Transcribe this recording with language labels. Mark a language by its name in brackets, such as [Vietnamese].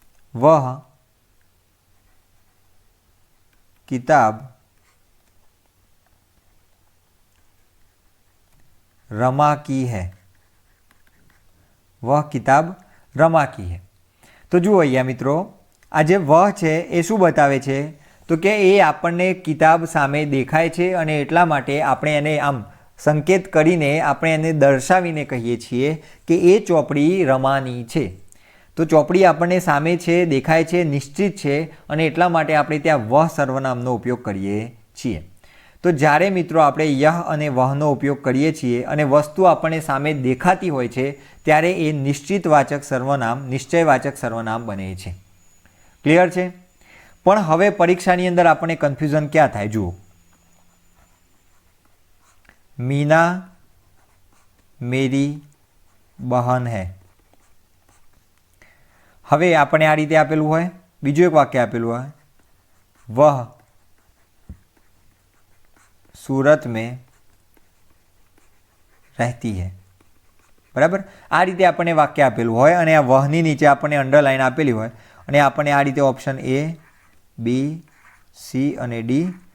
[Hindi] વહ કિતાબ रमा की है. वह किताब रमा की है. [Gujarati] તો જુઓ અહીંયા મિત્રો, આ જે વહ છે એ શું બતાવે છે તો કે એ આપણને કિતાબ સામે દેખાય છે, અને એટલા માટે આપણે એને આમ સંકેત કરીને આપણે એને દર્શાવીને કહીએ છીએ કે એ ચોપડી રમાની છે. તો ચોપડી આપણને સામે છે, દેખાય છે, નિશ્ચિત છે, અને એટલા માટે આપણે ત્યાં વહ સર્વનામનો ઉપયોગ કરીએ છીએ. તો જ્યારે મિત્રો આપણે યહ અને વહનો ઉપયોગ કરીએ છીએ અને વસ્તુ આપણને સામે દેખાતી હોય છે ત્યારે એ નિશ્ચિતવાચક સર્વનામ, નિશ્ચયવાચક સર્વનામ બને છે. ક્લિયર છે? પણ હવે પરીક્ષાની અંદર આપણને કન્ફ્યુઝન ક્યાં થાય? [Hindi] જુઓ, मीना मेरी बहन है. [Gujarati] હવે આપણે આ રીતે આપેલું હોય, બીજું એક વાક્ય આપેલું હોય, [Hindi] વહ सूरत में રહેતી है. [Gujarati] બરાબર? આ રીતે આપણને વાક્ય આપેલું હોય અને આ વહની નીચે આપણને અંડરલાઈન આપેલી હોય, અને આપણને આ રીતે ઓપ્શન એ, બી, સી અને ડી.